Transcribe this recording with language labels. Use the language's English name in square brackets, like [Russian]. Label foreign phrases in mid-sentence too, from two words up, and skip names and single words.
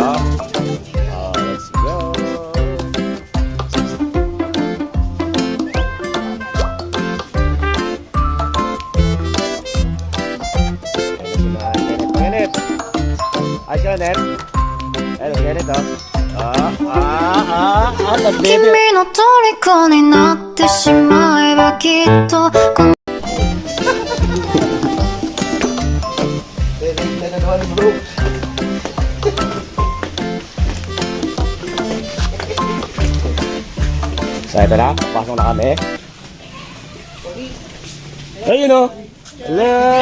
[English] Let's go. Kenneth. [Filipino] Ay, Kenneth. Hello, Kenneth, oh. Nag-baby. [Japanese] 君の虜になってしまえばきっと [Filipino] So ito na, pasok na kami. Ayun o. Hello!